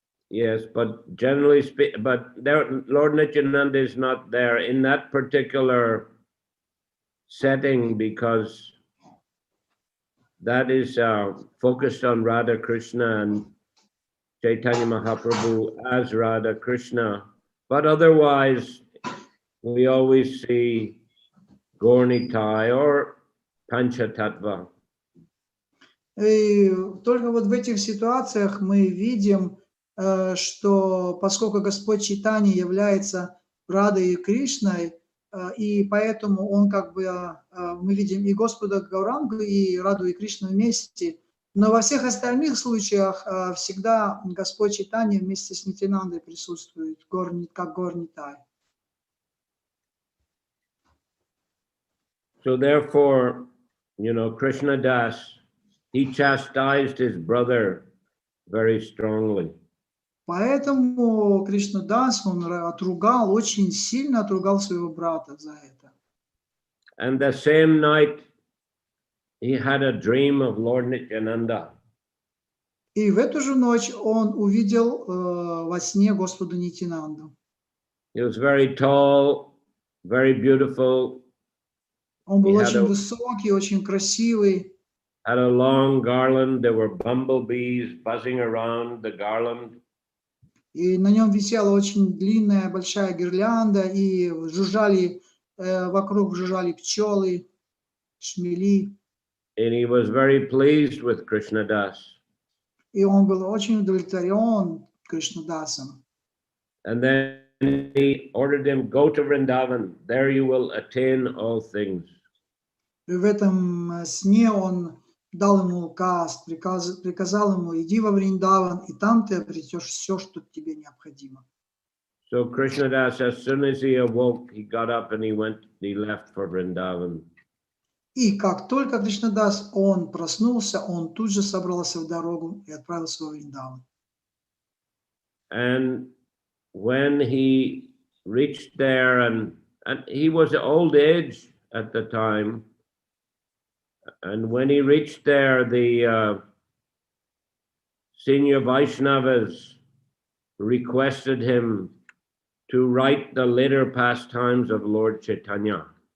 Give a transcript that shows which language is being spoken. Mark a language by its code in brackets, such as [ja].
[en] Yes, but generally speaking, but Lord Nityananda is not there in that particular setting because that is focused on Radha Krishna and Chaitanya Mahaprabhu as Radha Krishna. But otherwise, we always see Gaurnitai or Panchatattva. [ru] И только вот в этих ситуациях мы видим, что поскольку Господь Чайтанья является Радой и Кришной, и поэтому он как бы, мы видим и Господа Гаурангу, и Раду и Кришну вместе, но во всех остальных случаях всегда Господь Чайтанья вместе с Нитянандой присутствует, как Горнитай. [en] So therefore, you know, Krishna Das, he chastised his brother very strongly. [ru] Поэтому Кришнадас, он отругал, очень сильно отругал своего брата за это. [en] And the same night, he had a dream of Lord Nityananda. [ru] И в эту же ночь он увидел во сне Господа Нитянанду. [en] He was very tall, very beautiful. [ru] Он был очень высокий, очень красивый. [en] Had a long garland. There were bumblebees buzzing around the garland. [ru] И на нем висела очень длинная, большая гирлянда, и жужжали, вокруг жужжали пчелы, шмели. [en] And he was very pleased with Krishna Das. [ru] И он был очень удовлетворен Кришнадасом. [en] And then he ordered him, go to Vrindavan. There you will attain all things. [ru] И в этом сне он дал ему указ, приказал ему, иди во Вриндаван, и там ты обретешь все, что тебе необходимо. [en] So Krishna Das, as soon as he awoke, he got up and he left for Vrindavan. [ru] И как только Кришнадас, он проснулся, он тут же собрался в дорогу и отправился во Вриндаван. [en] And when he reached there, and he was old age at the time, and when he reached there, the senior Vaishnavas requested him to write the later pastimes of Lord Chaitanya.